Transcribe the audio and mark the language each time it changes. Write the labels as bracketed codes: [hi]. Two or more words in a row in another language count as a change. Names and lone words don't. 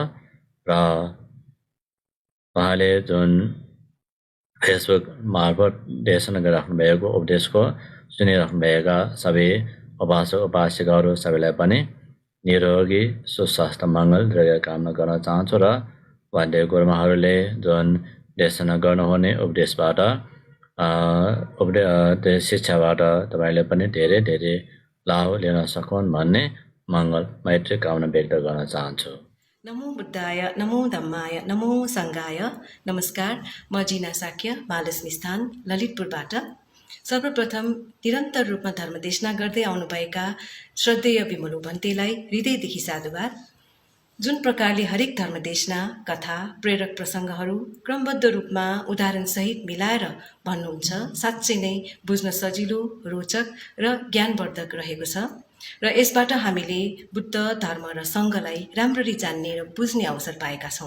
[ne] र उहाँले जुन फेसबुक मार्फत देशना गरिराख्नु भएको उपदेशको सुनिराख्नु भएका सबै उपासक उपासिकाहरू सबैलाई पनि निरोगी सुस्वास्थ्य मङ्गल दीर्घ कामना गर्न चाहन्छु र उहाँले गुरुमाहरूले जुन देशना गर्नुहुने उपदेशबाट शिक्षाबाट तपाईँले पनि धेरै लाभ लिन सकुन् भन्ने मङ्गल मैत्री कामना व्यक्त गर्न चाहन्छु। [pi] नमो बुद्धाय नमो धम्माय नमो संघाय। [ne] नमस्कार, म जिना साक्य महालक्ष्मी स्थान ललितपुरबाट। सर्वप्रथम निरन्तर रूपमा धर्मदेशना गर्दै आउनुभएका श्रद्धेय विमलो भन्तेलाई हृदयदेखि साधुवाद। जुन प्रकारले हरेक धर्मदेशना कथा प्रेरक प्रसङ्गहरू क्रमबद्ध रूपमा उदाहरणसहित मिलाएर भन्नुहुन्छ, साँच्चै नै बुझ्न सजिलो, रोचक र ज्ञानवर्धक रहेको छ र यसबाट हामीले बुद्ध धर्म र सङ्घलाई राम्ररी जान्ने र बुझ्ने अवसर पाएका छौँ।